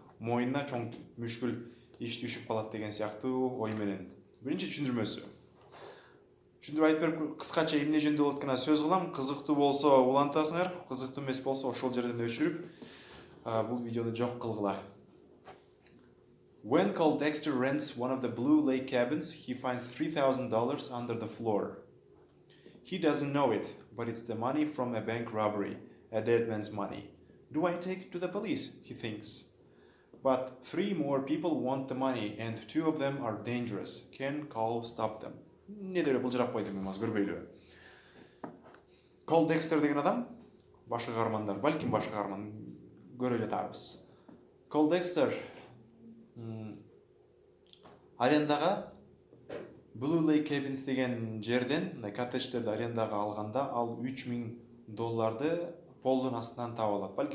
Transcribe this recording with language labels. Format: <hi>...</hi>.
<ky>Моюнуна чоң мүшкүл иш түшүп калат деген сыяктуу ой менен. Биринчи түшүндүрмөсү. Түшүндүрүп айтып берип кыскача эмне жөнүндө болот экен сөз кылам. Кызыктуу болсо улантасыңар, кызыктуу эмес болсо ошол жерден өчүрүп бул видеону жок кылгыла.</ky> <en>When Cole Dexter rents one of the Blue Lake cabins, he finds $3,000 under the floor. He doesn't know it, but it's the money from a bank robbery, a dead man's money. Do I take it to the police? He thinks. But 3 more people want the money, and 2 of them are dangerous. Can Cole stop them?</en> <ky>Не деле былжырап койдум мен көрбөйлү. Cole Dexter деген адам, башка каармандар, балким башка каарман көрө жатарбыз. Cole Dexter арендага Blue Lake Cabins деген жерден коттедждерди арендага алганда ал $3,000 полдун астынан таап алат.</ky>